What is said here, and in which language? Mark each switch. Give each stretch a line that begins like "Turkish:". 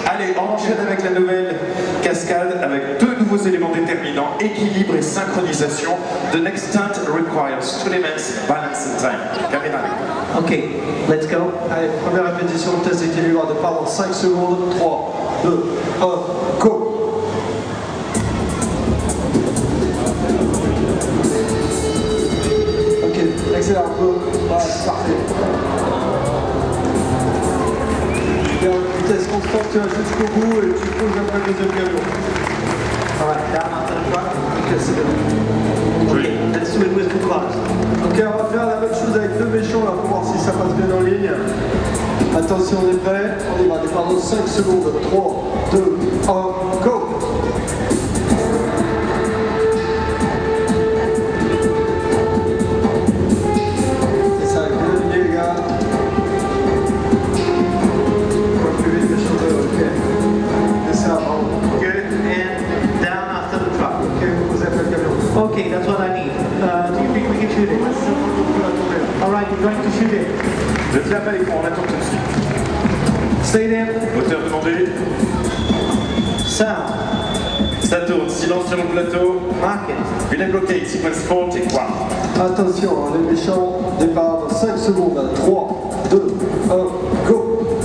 French: Allez, on enchaîne avec la nouvelle cascade avec deux nouveaux éléments déterminants, équilibre et synchronisation.
English: The next stunt requires 2 elements, balance and time.
French: Caméra avec nous.
English: Okay, let's go.
French: Allez, première répétition, test d'équilibre, départ dans 5 secondes. 3, 2, 1, go! Ok, accélère un peu. Voilà, c'est parfait. Et en vitesse constante, tu vas jusqu'au bout et tu poses après le deuxième camion.
English: Alright, down onto the truck.
French: Ok, c'est bien.
English: Okay, let's do it with 2 cars.
French: Ok, on va faire la même chose avec deux méchants là pour voir si ça passe bien en ligne. Attention, on est prêt. On y va, départ dans 5 secondes. 3, 2, 1, go! Et ça, bien aligné les gars. On va plus vite, méchant de... Ok. Et ça, bravo.
English: Good, and down after the truck.
French: Ok, vous posez après le camion.
English: Okay, that's what I need. Do you think we can shoot it? Alright, we're going to shoot it.
French: Vous êtes là à l'écran, on attend tout de suite.
English: Stay there.
French: Moteur demandé.
English: Sound.
French: Ça tourne, silence sur le plateau.
English: Mark it. Village bloqué, sequence 4, take 1.
French: Attention, les méchants, départ dans 5 secondes. 3, 2, 1, go!